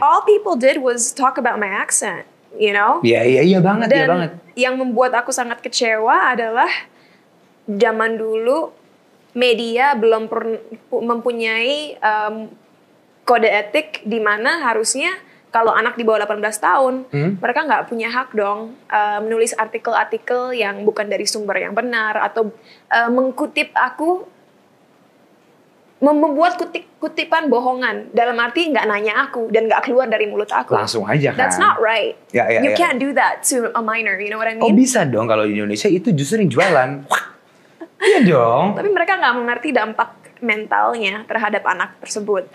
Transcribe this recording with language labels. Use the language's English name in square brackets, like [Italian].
[English] All people did was talk about my accent, you know? [Indonesian] Iya banget, iya banget. Yang membuat aku sangat kecewa adalah zaman dulu media belum mempunyai kode etik di mana harusnya kalau anak di bawah 18 tahun, mereka nggak punya hak dong menulis artikel-artikel yang bukan dari sumber yang benar atau mengkutip aku, membuat kutipan bohongan dalam arti nggak nanya aku dan nggak keluar dari mulut aku. Langsung aja kan. [English] That's not right. You can't do that to a minor, you know what I mean? [Indonesian] Oh bisa dong kalau di Indonesia itu justru yang jualan. Iya dong. Tapi mereka nggak mengerti dampak mentalnya terhadap anak tersebut.